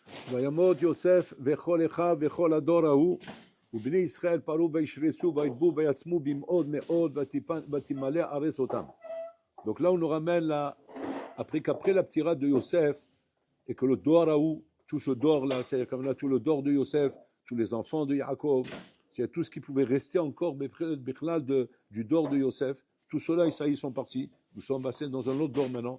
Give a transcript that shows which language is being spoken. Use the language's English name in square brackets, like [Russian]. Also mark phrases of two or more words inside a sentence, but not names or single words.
[Hebrew] וימות יוסף וכל אחיו וכל הדור ההוא, ובני ישראל פרו וישרסו וידבו ויעצמו במאוד מאוד ותמלא הארץ אותם. [French] Donc là on nous ramène là, qu'après la ptira de Yosef, et que le [Hebrew] דור ההוא, [French] tout ce dor là, c'est comme là tout le dor de Yosef, tous les enfants de Yaakov, c'est tout ce qui pouvait rester encore du dor de Yosef, tout cela ils sont partis, nous sommes passés dans un autre dor maintenant.